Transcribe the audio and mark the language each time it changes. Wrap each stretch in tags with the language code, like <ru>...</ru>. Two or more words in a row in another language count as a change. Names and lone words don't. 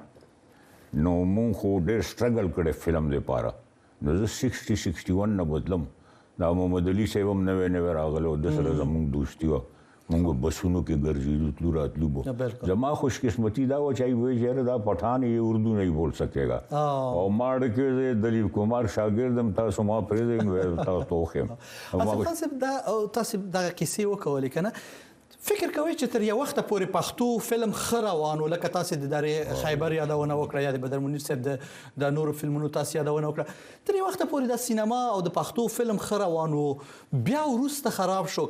<ps>نو مونږ خو ډېر سټرګل کړی فلم دپاره. نو زه 61 نه بدلم. دا محمد علي صاحب هم نوی راغلی و، د سره زموږ دوستي وه، مونږ بسونو کې ګرځېدو تلو راتلو به. زما خوش قسمتي دا وه چې وایي چې دا پټھان یې</ps> <ur>اردو نہیں بول سکے گا</ur> <ps>او ما ډکې دلیپ کمار شاګردم، تاسو ما پرېږدئ تاسو ته وښیم. آصف خان صاحب تاسو دغه کیسې وکولې که نه؟ فکر کوئ چې تر یو وخته پورې پښتو فلم ښه روان و، لکه تاسې د درې خیبر یادونه وکړه یا د بدر منیر صاحب د نورو فلمونو تاسې یادونه وکړه، تر یو وخته پورې د سینما او د پښتو فلم ښه روان و، بیا وروسته خراب شو.</ps>